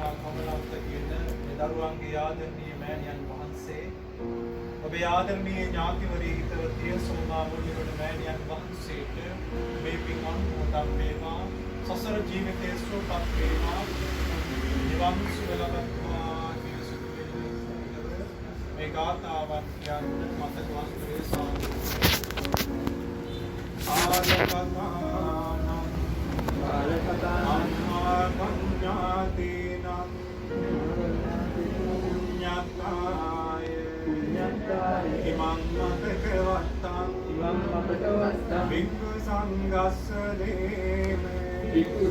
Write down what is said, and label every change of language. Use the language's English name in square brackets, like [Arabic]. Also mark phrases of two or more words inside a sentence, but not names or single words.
[Sinhala] පමණක් කියන මේ දරුවන්ගේ ආදරණීය මෑණියන් වහන්සේ ඔබේ ආදරණීය ඥාතිවරී හිතවතිය සෝමා මුනිවඩ මෑණියන් වහන්සේට මේ පින් අනුමෝදන් වේවා සසර ජීවිතයේ සුවපත් වේවා නිවන් සුව ලබත්වා කියන සුදුවේ මේ ගාථාවන් කියන්න මතක වස්තුවේ සාදු [Pali] ආලකතානං කඤ්ඤාතේනං පුඤ්ඤාය ඉමං මතකවත්තං භික්ඛු සංඝස්ස දේමේ